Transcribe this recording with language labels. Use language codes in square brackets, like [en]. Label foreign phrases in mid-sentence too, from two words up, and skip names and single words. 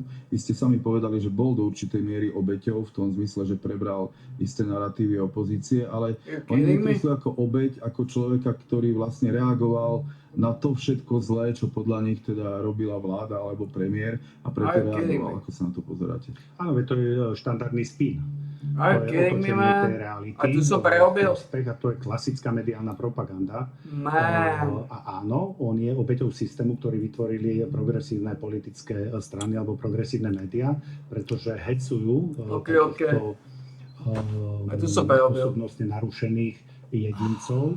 [sk] Vy ste sami povedali, že bol do určitej miery obeťou v tom zmysle, že prebral isté naratívy opozície, ale on vykreslil ako obeť, ako človeka, ktorý vlastne reagoval na to všetko zlé, čo podľa nich teda robila vláda alebo premiér a preto reagoval. Ako sa na to pozeráte? Áno, to je štandardný spin. [en] Are you kidding me, man? [sk] A tu som prerobil? A to je klasická mediálna propaganda. Man. A áno, on je obeťou systému, ktorý vytvorili progresívne politické strany alebo progresívne médiá, pretože hecujú osobnostne narušených jedincov.